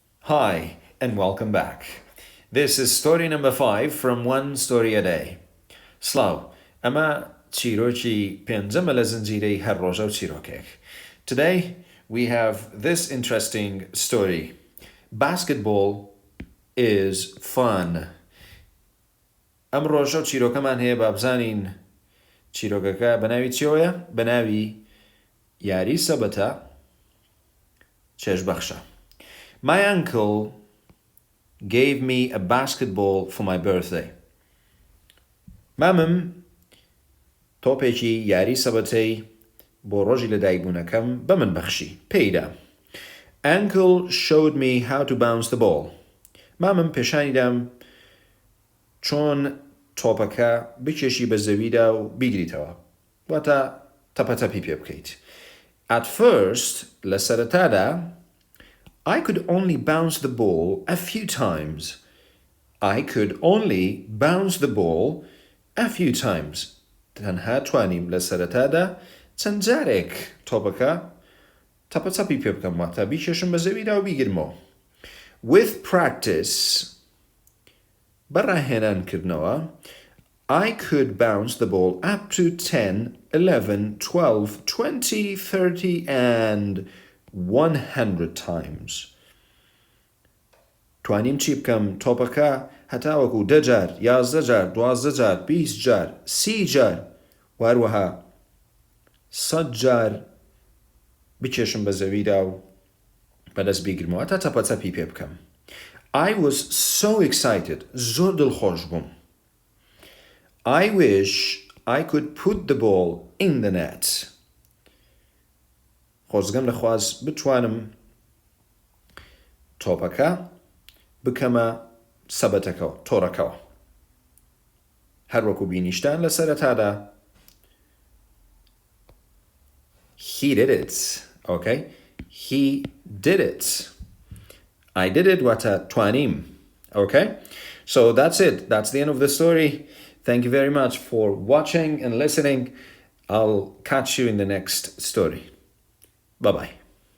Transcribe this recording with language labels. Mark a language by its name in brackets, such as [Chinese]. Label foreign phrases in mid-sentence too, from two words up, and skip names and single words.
[English] Hi, and welcome back. This is story number 5 from One Story a Day. [Central Kurdish] Slow, ama چیرۆکی پێنجەمە لە زنجیرەی هەر ڕۆژە و چیرۆکێک. [English] Today, we have this interesting story. Basketball is fun. [Central Kurdish] ئەم ڕۆژە و چیرۆکەمان هەیە با بزانین چیرۆکەکە بەناوی چیۆیە؟ بەناوی یاری سەبەتە چێژبەخشە. [English] My uncle gave me a basketball for my birthday. [Central Kurdish] مامم تۆپێکی یاری سەبەتەی بۆ ڕۆژی لەدایکبوونەکەم بە من بەخشی پێیدا. [English] Uncle showed me how to bounce the ball. [Central Kurdish] مامم پێشانیدام چۆن تۆپەکە بکێشی بە زەویدا و بیگریتەوە واتە تەپەتەپی پێ بکەیت. [English] At first, [Central Kurdish] لە سەرەتادا [English] I could only bounce the ball a few times. I could only bounce the ball a few times. [Central Kurdish] تەنها توانیم لە سەرەتادا چەند جارێک تۆپەکە تەپەتەپی پێ بکەم واتە بیکێشم بە زەویدا و بیگرمەوە. [English] With practice, بەڕاهێنانکردنەوە, I could bounce the ball up to 10, 11, 12, 20, 30 and 100 times. [Central Kurdish] توانیم چی بکەم تۆپەکە هەتاوەکو 10 جار، 11 جار، 12 جار، 20 جار، 30 جار، واروەها 100 جار بکێشم بە زەویدا و بەدەست بیگرمەوە تا تەپەتەپی پێ بکەم. [English] I was so excited. [Central Kurdish] زۆر دڵخۆش بووم. [English] I wish I could put the ball in the net. [Central Kurdish] خۆزگەم دەخواست بتوانم تۆپەکە بکەمە سەبەتەکەوە تۆڕەکەوە. هەروەکو بینیشتان لە سەرەتادا. [English] He did it. Okay? He did it. I did it [Central Kurdish] واتە توانیم. [English] Okay? So that's it. That's the end of the story. Thank you very much for watching and listening. I'll catch you in the next story. Bye-bye.